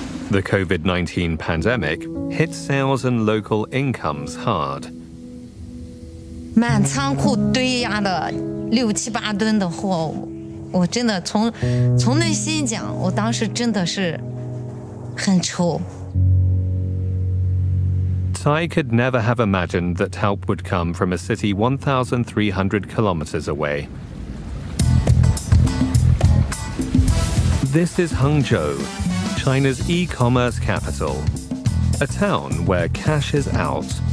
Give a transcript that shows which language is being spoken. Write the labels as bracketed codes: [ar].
[en] The COVID-19 pandemic hit sales and local incomes hard. [zh] 满仓库堆压的6、7、8吨的货，我真的从内心讲，我当时真的是很愁。 [en] Tsai could never have imagined that help would come from a city 1,300 kilometers away. This is Hangzhou, China's e-commerce capital, a town where cash is out.